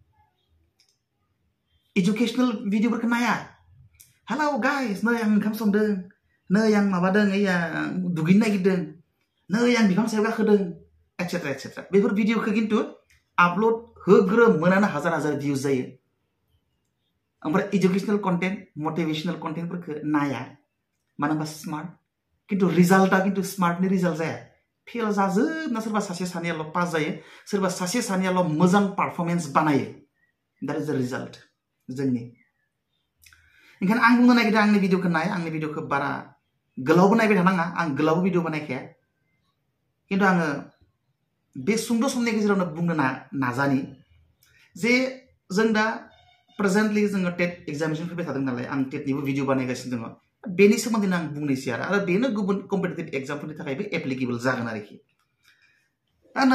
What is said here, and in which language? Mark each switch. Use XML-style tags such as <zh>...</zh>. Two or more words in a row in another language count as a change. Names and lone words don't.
<brx>एजुकेशनेल भिडियोफोरखौ नाया</brx> <en>hello guys</en> <brx>नै आं ओंखाम संदों नै आं माबादों दुगैनो नागिरदों नै आं बिफां सायाव गाखोदों</brx> <en>etcetera etcetera</en> <brx>बेफोर भिडियोखौ किन्तु आपल'ड होग्रो मोनानो हाजार भिउज जायो ओमफ्राय</brx> <en>educational content motivational content</en> <brx>नाया मानो होनबा स्मार्ट किन्तु रिजाल्टआ किन्तु स्मार्टनि रिजाल्ट जाया फेल जाजोबना सोरबा सासे सानैयाल' पास जायो सोरबा सासे सानैयाल' मोजां पारफरमेन्स बानायो</brx> <en>that is the result</en> <brx>जोंनि ओंखायनो आं बुंनो नागिरदों आंनि भिडियोखौ नाय आंनि भिडियोखौ बारा गोलावबो नायबाय थानाङा आं गोलाव भिडियो बानायखाया किन्तु आङो बे सुंद' समनि गेजेरावनो बुंनो नाजानि जे जों दा प्रेजेन्टलि जोङो</brx> <en>TET examination</en> <brx>फैबाय थादों नालाय आं टेटनिबो भिडियो बानायगासिनो दङ बेनि सोमोन्दैनो आं बुंनोसै आरो बेनो गुबुन</brx> <en>competitive exam</en> <brx>थाखायबो एप्लिकेबल जागोन आरोखि दा</brx>